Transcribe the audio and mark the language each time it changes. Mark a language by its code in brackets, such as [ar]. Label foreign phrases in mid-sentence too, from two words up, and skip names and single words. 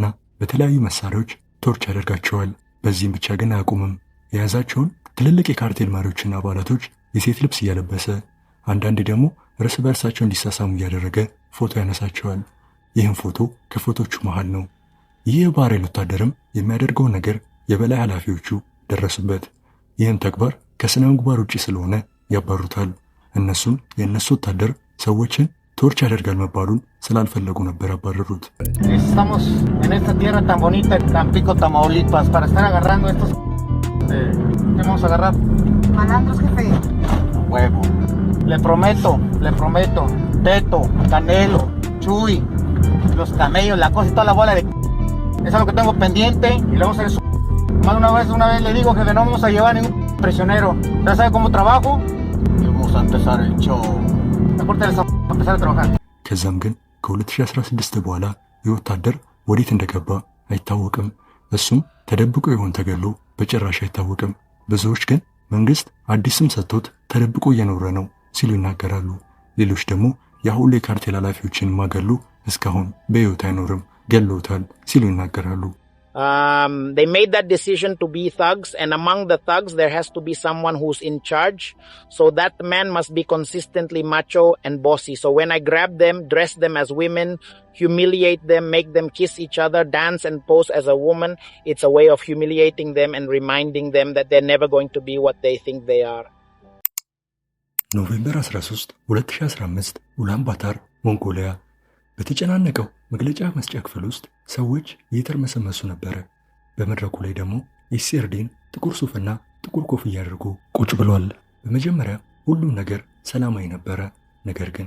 [am] በተለያዩ መሳሪያዎች ቶርች ያደርጋቸዋል። በዚህም ብቻ ግን አያቁምም። የያዛቸውን ትልልቅ የካርቴል መሪዎችና አባላቶች የሴት ልብስ እያለበሰ አንዳንዴ ደግሞ እርስ በርሳቸው እንዲሳሳሙ እያደረገ ፎቶ ያነሳቸዋል። ይህም ፎቶ ከፎቶቹ መሃል ነው። ይህ የባህር ኃይል ወታደርም የሚያደርገውን ነገር የበላይ ኃላፊዎቹ ደረሱበት። ይህም ተግባር ከስነ ምግባር ውጪ ስለሆነ ያባሩታል። እነሱም የእነሱ ወታደር ሰዎችን ቶርች ያደርጋል መባሉን ስላልፈለጉ ነበር ያባረሩት። [es] Estamos en esta tierra tan bonita, Tampico, Tamaulipas, para estar agarrando estos ¿qué vamos a agarrar? Malandros, jefe. Huevo. Le prometo, Teto, Canelo, Chuy, los camellos, la cosa y toda la bola de es algo que tengo pendiente y le vamos a hacer su más una vez le digo que no vamos a llevar ningún prisionero. ¿Ya sabe cómo trabajo? Y vamos a empezar el show. Aparte de empezar a trabajar. [am] ከዛም ግን ከ2016 በኋላ የወታደር ወዴት እንደገባ አይታወቅም። እሱም ተደብቆ ይሆን ተገሎ በጭራሽ አይታወቅም። ብዙዎች ግን መንግስት አዲስ ስም ሰጥቶት ተደብቆ እየኖረ ነው ሲሉ ይናገራሉ። ሌሎች ደግሞ የሁሉ የካርቴል ኃላፊዎችን ማገሉ እስካሁን በሕይወት አይኖርም ገለውታል ሲሉ ይናገራሉ። [en] They made that decision to be thugs, and among the thugs there has to be someone who's in charge, so that man must be consistently macho and bossy. So when I grab them, dress them as women, humiliate them, make them kiss each other, dance and pose as a woman, it's a way of humiliating them and reminding them that they're never going to be what they think they are. [am] ኖቬምበር 13 2015 ኡላንባታር ሞንጎሊያ በተጨናነቀው መግለጫ መስጫ ክፍል ውስጥ ሰዎች እየተርመሰመሱ ነበረ። በመድረኩ ላይ ደግሞ ኢሴርዲን ጥቁር ሱፍና ጥቁር ኮፍያ አድርጎ ቁጭ ብሏል። በመጀመሪያ ሁሉም ነገር ሰላማዊ ነበረ፣ ነገር ግን